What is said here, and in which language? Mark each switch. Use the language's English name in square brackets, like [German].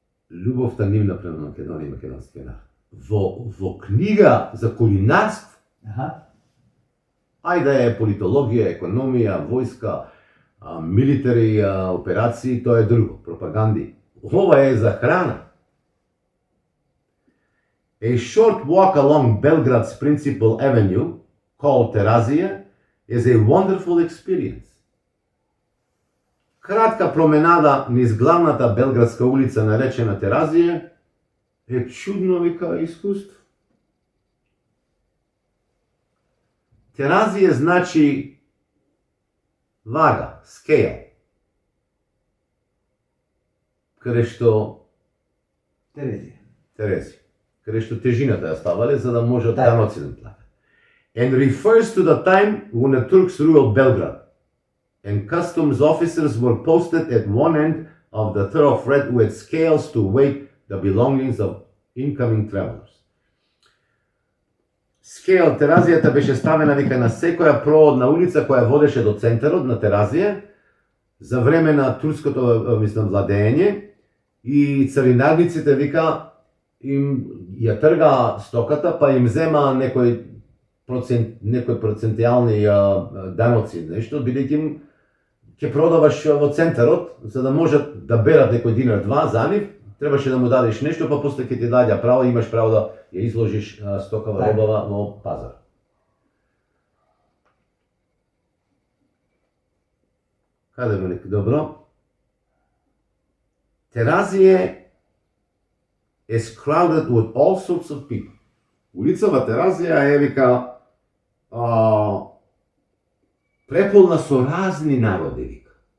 [Macedonian] Љубовта нивна према Македонија и македонскиот народ. Во книга за кулинарство, ајде е политологија, економија, војска, милитари операции, тоа е друго, пропаганди. Ова е за храна. [English] A short walk along Belgrade's principal avenue, called Terazije, is a wonderful experience. [Macedonian] Кратка променада низ главната белградска улица наречена Теразije е чудно вика искуство. Теразije значи вага, скейл. Каде што Терезија. Каде што тежината ја ставале за да можат даноци да платат. [English] And refers to the time when the Turks ruled Belgrade, and customs officers were posted at one end of the thoroughfare with scales to weigh the belongings of incoming travelers. [Macedonian] Скейл, Теразијата беше ставена вика на секоја проодна улица која водеше до центарот на Теразија за време на турското владење и царинарниците вика им ја тргаа стоката па им зема некој процентијални даноци, нешто, бидејќи ќе продаваш во центарот, за да можат да берат некој динар два за нив, требаше да му дадеш нешто, па после ќе ти даѓа право, имаш право да ја изложиш стокава Така. робава во пазар. Каде ме нека? Добро. [English] Теразije is crowded with all sorts of people. [Macedonian] Улица во Теразија е вика преполна со разни народи, вика.